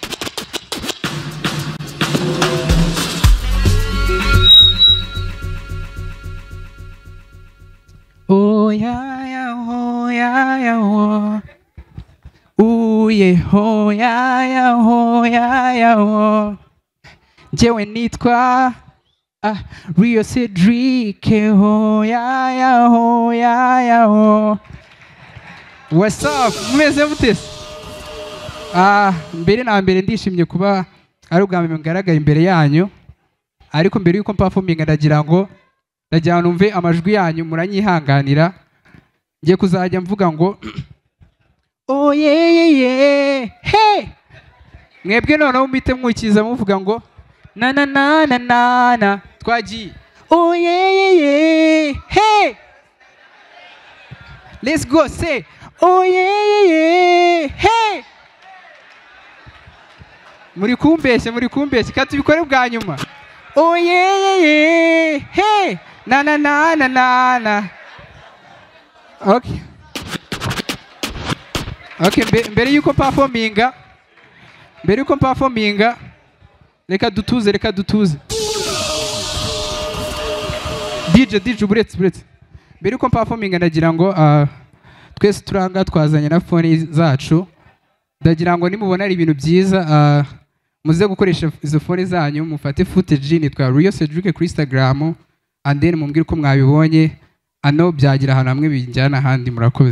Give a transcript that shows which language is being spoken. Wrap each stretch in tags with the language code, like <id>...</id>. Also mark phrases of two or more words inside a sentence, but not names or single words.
<rw>Oh yeah, yeah, oh yeah, yeah, oh. Ooh yeah, oh yeah, yeah, oh yeah, yeah, oh. Jewe nitwa Rio Cedric, oh yeah, yeah, oh yeah, yeah, oh.</rw> <en>What's up?</en> <rw>Mumeze mute? Mbere na mbere ndishimye kuba ari ubwa mbere ngaragaye imbere yanyu. Ariko mbere yuko performinga ndagira numve amajwi yanyu muranyihanganira. Ngiye kuzajya mvuga ngo oh yeah yeah yeah hey. Mwebwe noneho mite mwikiza muvuga ngo na na na na na na twagiye. Oh yeah yeah yeah hey.</rw> <en>Let's go say oh yeah yeah hey.</en> <rw>Muri kumbeshya katubikore bwa nyuma. Oh yeah yeah hey na na na na na na. Okay. Okay, mbere yuko performinga reka dutuze. DJ buretse. Mbere yuko performinga ndagira ngo twese turanga twazanye na phone zacu. Ndagira ngo nimubona ari ibintu byiza muze gukoresha izo phone zanyu mufate footage nitwa Rio Cedric kuri Instagram</rw> <en>and then</en> <rw>mumbwire ko mwabibonye ano byagira ahantu hamwe bijyana handi murakoze.</rw>